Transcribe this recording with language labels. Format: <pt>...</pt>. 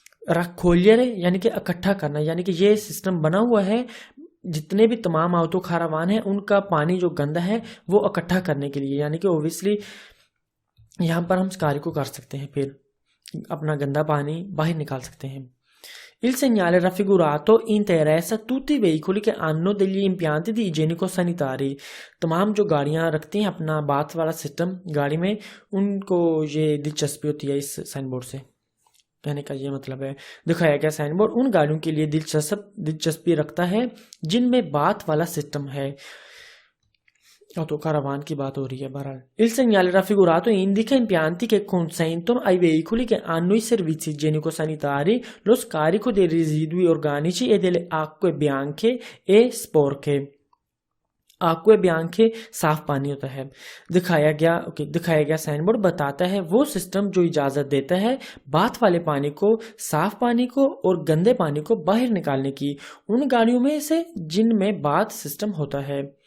<hi>रखोलियरे यानी कि इकट्ठा करना, यानी कि ये सिस्टम बना हुआ है जितने भी तमाम ऑटो कारवान है उनका पानी जो गंदा है वो इकट्ठा करने के लिए, यानी कि ओबियसली यहाँ पर हम स्कारिको कर सकते हैं, फिर अपना गंदा पानी बाहर निकाल सकते हैं।</hi> <it>Il segnale raffigurato interessa tutti i veicoli che hanno degli impianti di igienico sanitari।</it> <hi>तमाम जो गाड़ियां रखती हैं अपना बाथ वाला सिस्टम गाड़ी में, उनको ये दिलचस्पी होती है इस साइन बोर्ड से। कहने का ये मतलब है, दिखाया गया साइन बोर्ड उन गाड़ियों के लिए दिलचस्पी रखता है जिनमें बाथ वाला सिस्टम है। ऑटो कारवान की बात हो रही है बहरहाल।</hi> <it>Il segnale raffigurato indica impianti che consentono ai veicoli che hanno i servizi igienico-sanitari lo scarico dei residui organici e delle acque bianche e sporche।</it> <hi>आक्वे बियांखे साफ पानी होता है। दिखाया गया साइन बोर्ड बताता है वो सिस्टम जो इजाजत देता है बाथ वाले पानी को, साफ पानी को और गंदे पानी को बाहर निकालने की उन गाड़ियों में से जिनमें बाथ सिस्टम होता है।</hi>